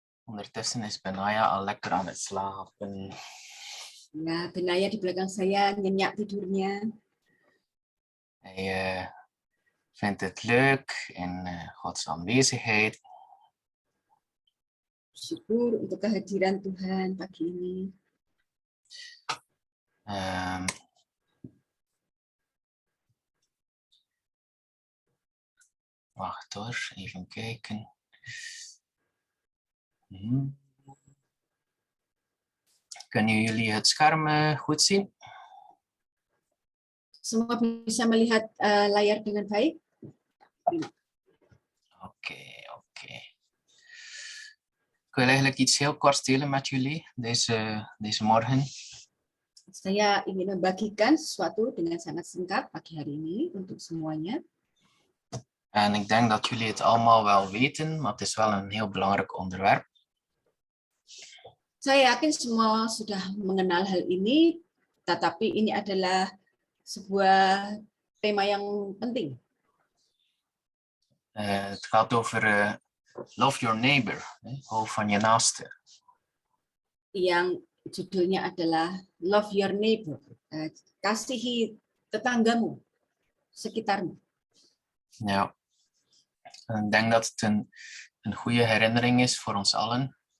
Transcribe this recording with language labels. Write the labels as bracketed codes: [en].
[nl] Ondertussen is Benaya al lekker aan het slapen. [id] Nah, Benaya di belakang saya nyenyak tidurnya. [nl] Hij vindt het leuk in Gods aanwezigheid. [id] Syukur untuk kehadiran Tuhan pagi ini. [nl] Wacht hoor, even kijken. Kunnen jullie het scherm goed zien? [id] Semua bisa melihat layar dengan baik? Oké. [nl] Ik wil eigenlijk iets heel kort delen met jullie deze morgen. [id] Saya ingin membagikan sesuatu dengan sangat singkat pagi hari ini untuk semuanya. [nl] En ik denk dat jullie het allemaal wel weten, maar het is wel een heel belangrijk onderwerp. [id] Saya yakin semua sudah mengenal hal ini, tetapi ini adalah sebuah tema yang penting. [nl] Het gaat over [en] love your neighbor, [nl] hou van je naaste. [id] Yang judulnya adalah [en] Love Your Neighbor, [id] kasihi tetanggamu, sekitarmu. [nl] Ja, en ik denk dat het een goede herinnering is voor ons allen.